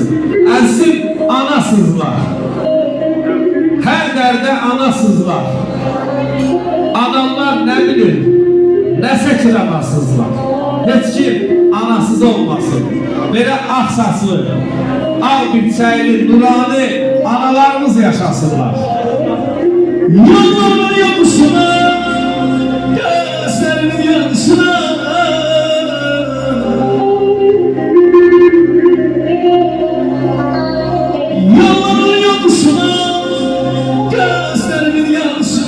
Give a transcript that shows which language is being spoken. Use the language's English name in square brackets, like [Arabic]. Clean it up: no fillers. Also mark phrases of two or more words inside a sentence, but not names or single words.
[Azerbaijani] Əzim anasızlar, hər dərdə anasızlar. Analar nə bilir, nə səkir anasızlar. Heç kim anasız olmasın. Belə ağ saslı, ağ bilçəyli, nurani analarımız yaşasınlar. Yolların yapışına, gözlerinin yanışına. Yolların yapışına, gözlerimin yanışına.